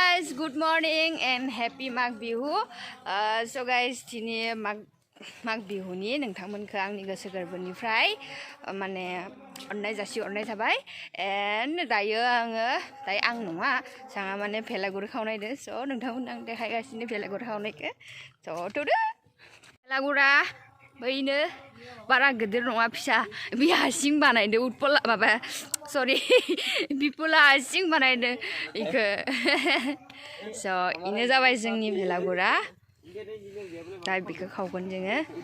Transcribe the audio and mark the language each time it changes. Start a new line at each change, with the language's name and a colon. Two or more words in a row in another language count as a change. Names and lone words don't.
English: guys, good morning and happy Mag Bihu. So guys,
Bodo: dini Mag Bihu ni nोंथांमोनखौ आंनि गोसो गोरबोनिफ्राय माने अननाय जासि अरनाय थाबाय and दायो आं नङा जोंहा माने भेलागुर खावनायदो so नोंथांमोन आं देखायगासिनो भेलागुर खावनायखौ so थुदो भेलागुरा बैनो बारा गिदिर नङा फिसा बि हासिं बानायदो उत्पल माबा सरि बिपुला हासिं बानायदो इखो so इनो जाबाय जोंनि भेलागुरा दा बिखौ खावगोन जोङो